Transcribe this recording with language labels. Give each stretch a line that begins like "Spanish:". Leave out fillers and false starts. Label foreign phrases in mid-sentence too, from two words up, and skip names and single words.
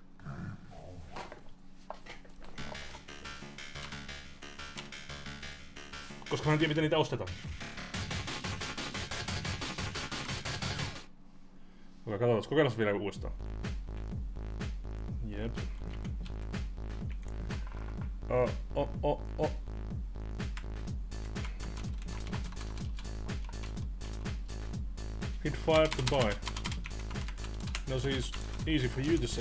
Finnish: mä en tiedä miten niitä ostetaan. Okei, katsotaan, kokeillaan vielä uudestaan. Jep.
English: Hit fire to buy.
Finnish: No siis
English: easy for you to say.